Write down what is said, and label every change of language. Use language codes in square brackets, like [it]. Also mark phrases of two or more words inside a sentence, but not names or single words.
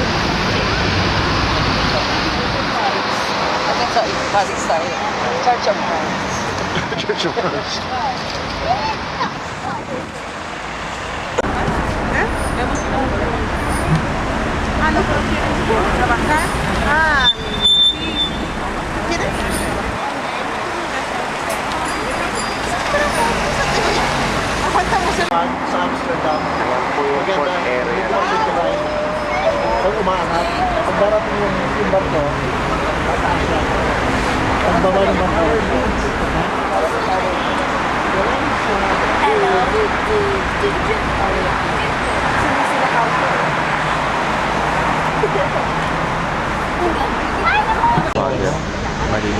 [tl] Hanggang sa Paris tayo. Church of Christ. Church of Christ. Ano po? [es] Trabajar? Ah, sí. ¿Quieres? Aguantamos el... [tl] Sa Amsterdam. Ayan po yung port area. Pag umaangat, pag darating yung barko, tataas siya. Pag baba ng barko, Father, malinis.